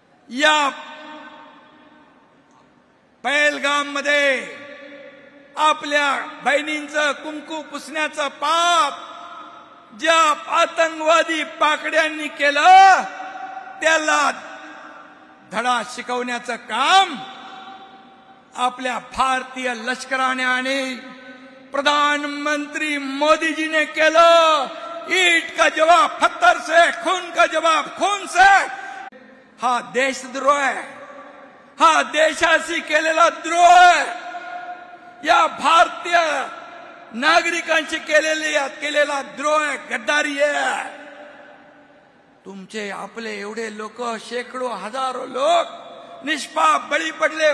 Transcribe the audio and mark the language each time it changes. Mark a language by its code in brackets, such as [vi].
[mr] या पहलगाम मध्ये आपल्या बहिणींचं कुंकू पुसण्याचं पाप ज्या आतंकवादी पाकड्यांनी केलं त्याला धडा शिकवण्याचं काम आपल्या भारतीय लष्कराने आणि प्रधानमंत्री मोदी जी ने केलं. [hi] ईट का जवाब पत्थर से, खून का जवाब खून से. [mr] हा देशद्रोह आहे, हा देशाशी केलेला द्रोह आहे. या भारतीय नागरिकांची केलेला द्रोह आहे, गद्दारी आहे. तुमचे आपले एवढे लोक, शेकडो हजारो लोक निष्पाप बळी पडले.